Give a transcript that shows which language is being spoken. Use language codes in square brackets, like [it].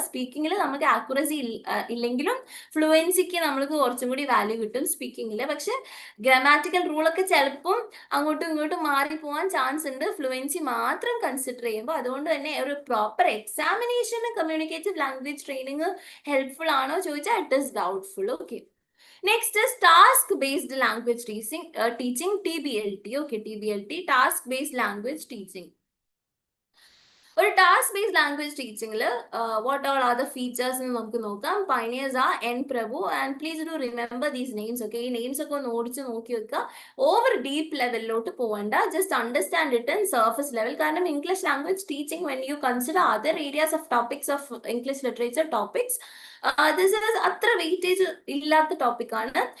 [ml] സ്പീക്കിങ്ങിൽ നമുക്ക് അക്യുറസി ഇല്ലെങ്കിലും ഫ്ലുവൻസിക്ക് നമ്മൾക്ക് കുറച്ചും കൂടി വാല്യൂ കിട്ടും സ്പീക്കിങ്ങിൽ. പക്ഷെ ഗ്രാമാറ്റിക്കൽ റൂളൊക്കെ ചിലപ്പം അങ്ങോട്ടും ഇങ്ങോട്ടും മാറി പോകാൻ ചാൻസ് ഉണ്ട് ഫ്ലുവൻസി മാത്രം കൺസിഡർ ചെയ്യുമ്പോൾ. അതുകൊണ്ട് തന്നെ ഒരു proper എക്സാമിനേഷന് communicative language training helpful ആണോ ചോദിച്ചാൽ [en] It is doubtful. Okay, next is task based language teaching, TBLT. Okay, TBLT, task based language teaching. ഒരു task based language ടീച്ചിങ്ങിൽ what all are the features [ml] എന്ന് നമുക്ക് നോക്കാം. [en] Pioneers ആ N Prabhu. And please do remember these names. Okay, ഈ names [ml] ഒക്കെ ഒന്ന് ഓടിച്ച് നോക്കി വെക്കുക. [en] over deep ലെവലിലോട്ട് [ml] പോകണ്ട, [en] Just understand it in surface level. കാരണം English language teaching when you consider other areas of topics of English literature topics, this is [ml] അത്ര weightage ഇല്ലാത്ത ടോപ്പിക്കാണ്.